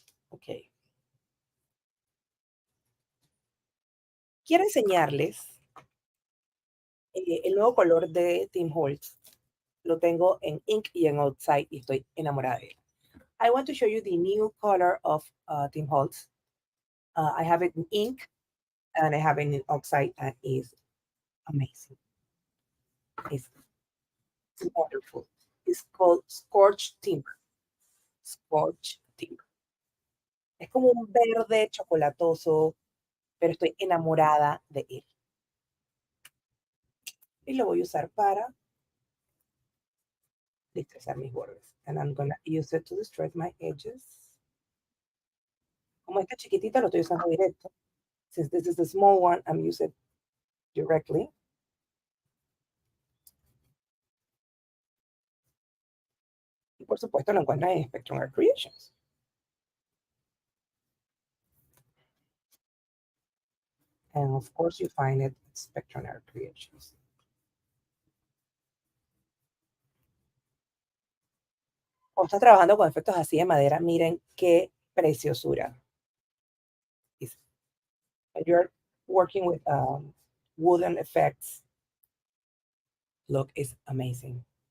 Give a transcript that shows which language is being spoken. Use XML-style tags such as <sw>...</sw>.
<es>Ok. Quiero enseñarles el nuevo color de Tim Holtz. Lo tengo en Ink y en Outside y estoy enamorada de él.</es> <en>I want to show you the new color of Tim Holtz. I have it in Ink and I have it in Outside and it's amazing. It's wonderful. It's called Scorched Timber. Scorched Timber.</en> <es>Es como un verde chocolatoso, pero estoy enamorada de él. Y lo voy a usar para distressar mis bordes.</es> <en>And I'm gonna use it to distress my edges.</en> <es>Como esta chiquitita lo estoy usando directo.</es> <en>Since this is the small one, I'm using it directly.</en> <es>Y por supuesto lo encuentran en Spectrum Art Creations.</es> <en>And of course you find it at Spectrum Art Creations.</en> <es>O está trabajando con efectos así de madera, miren qué preciosura.</es> <en>If you're working with wooden effects, look, it's amazing.</en>